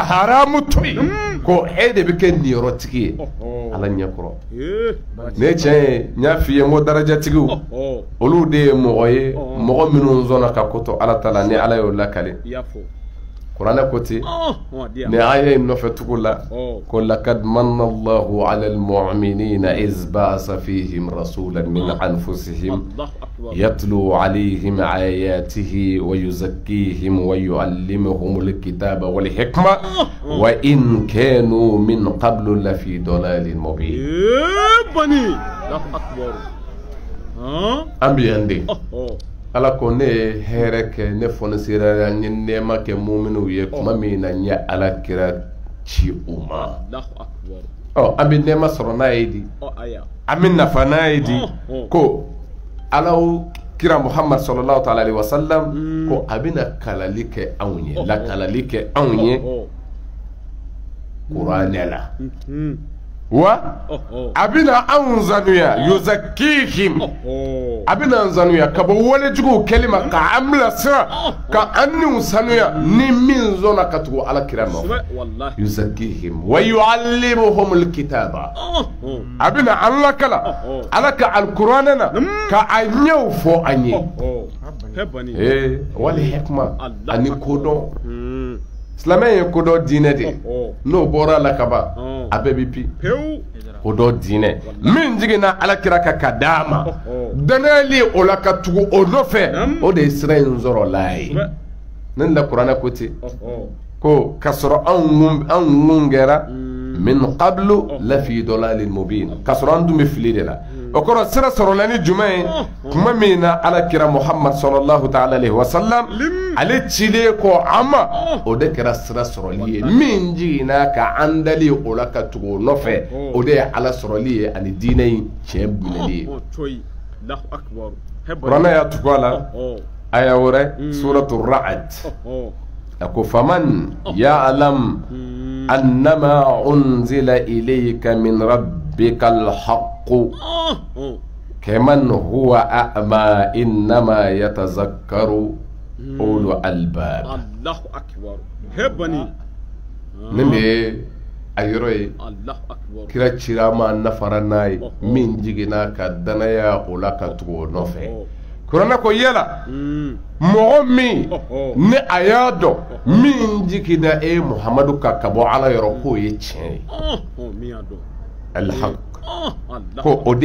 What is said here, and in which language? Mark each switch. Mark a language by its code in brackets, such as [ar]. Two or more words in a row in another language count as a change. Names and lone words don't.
[bm] haramu to yen ko e de bɛ kɛ niyɔrɔtigi ye ala ɲɛkɔrɔ ne tiɲɛ ye n y'a f'i ye n ko darajatigiw olu de ye mɔgɔ ye mɔgɔ minnu sɔnna ka ko to ala ta la ni ala y'o lakale kuranɛ ko ten ni aya in nɔfɛ tugu la ko [ar] لقد منّ الله على المؤمنين إذ بعث فيهم رسولا من أنفسهم يتلو عليهم آياته ويزكيهم ويعلمهم الكتاب والحكمة وإن كانوا من قبل لفي ضلال مبين bani akbar [bm] ambiyande ala ko ne ye hɛrɛ kɛ ne fɔnisera n ye nɛɛma kɛ muminw ye kuma min na n ye ala kira ci u ma an bɛ nɛɛma sɔrɔ n'a ye di an bɛ nafa n'a ye di ko alaw kira muhammad [ar] صلى الله تعالى عليه وسلم [bm] ko a bɛna kalali kɛ anw ye lakalali kɛ anw ye kuranɛ la wa a bɛna anw sanuya yuzakkihim a bɛna an sanuya ka bɔ walejuguw kɛli ma ka an bilasira ka an niw sanuya ni min sɔnna ka tugu ala kira nɔfɛ [ar] يزكيهم ويعلمهم الكتاب [bm] a bɛna an lakala ala ka alkuranɛ na ka a ɲɛw fɔ an ye wali hikma ani kodɔn silamɛ ye kodɔn diinɛ de n'o bɔra la ka ban a bɛɛ bɛ pi kodɔn diinɛ min jiginna alakira ka ka d'a ma danayali o la ka tugu o nɔfɛ o de ye sira in sɔrɔ la ye ne la kuranɛ ko ten ko ka sɔrɔ anw mun kɛra [ar] من قبل لفي ضلال مبين [bm] ka sɔrɔ an dun bɛ fili de la o kɔrɔ sira sɔrɔla ni jumɛn ye kuma min na alakira muhammad [ar] صلى الله تعالى عليه وسلم [bm] ale cilen kɔ an ma o de kɛra sira sɔrɔli ye min jiginna ka an dali o la ka tugu o nɔfɛ o de ye ala sɔrɔli ye ani diinɛ in tiɲɛ minɛli ye kuranɛ y'a tugu a la aya wɛrɛ suratu ra'd a ko [ar] أفمن يعلم أنما أنزل إليك من ربك الحق كمن هو أعمى إنما يتذكر أولو الألباب الله أكبر هباني [bm] nin de a yɔrɔ ye kira cira ma nafara n'a ye min jiginna ka danaya o la ka tugu o nɔfɛ kuranɛ ko yala mɔgɔ min ni a y'a dɔn min jiginna e muhamadu ka bɔ ala yɔrɔ k'o ye tiɲɛ ye alhaq ko o de